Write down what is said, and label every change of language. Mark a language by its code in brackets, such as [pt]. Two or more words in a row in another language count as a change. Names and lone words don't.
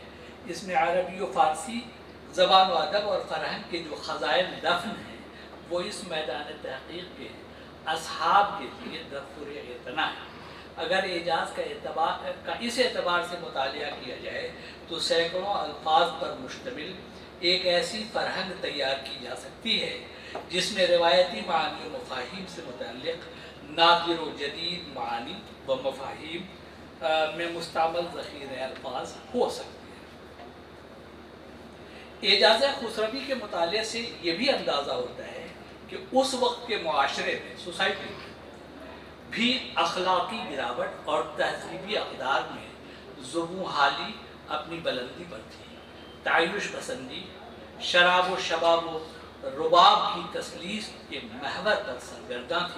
[ur] اس میں عربی و فارسی زبان و ادب اور فرہنگ کے جو خزائن دفن ہیں وہ اس میدان تحقیق کے اصحاب کے لیے درخور اعتنا ہے۔ اگر اعجاز کا اس اعتبار سے مطالعہ کیا جائے تو سینکڑوں الفاظ پر مشتمل ایک ایسی فرہنگ تیار کی جا سکتی ہے جس میں روایتی معانی و مفاہیم سے متعلق نادر و جدید معانی و مفاہیم میں مستعمل ذخیرہ الفاظ ہو سکتے ہیں۔ اعجاز خسروی کے مطالعے سے یہ بھی اندازہ ہوتا ہے کہ اس وقت کے معاشرے میں، سوسائٹی میں بھی اخلاقی گراوٹ اور تہذیبی اقدار میں زبوں حالی اپنی بلندی پر تھی، تعیش پسندی، شراب و شباب و رباب کی تسلیس کے محور پر سرگرداں تھی۔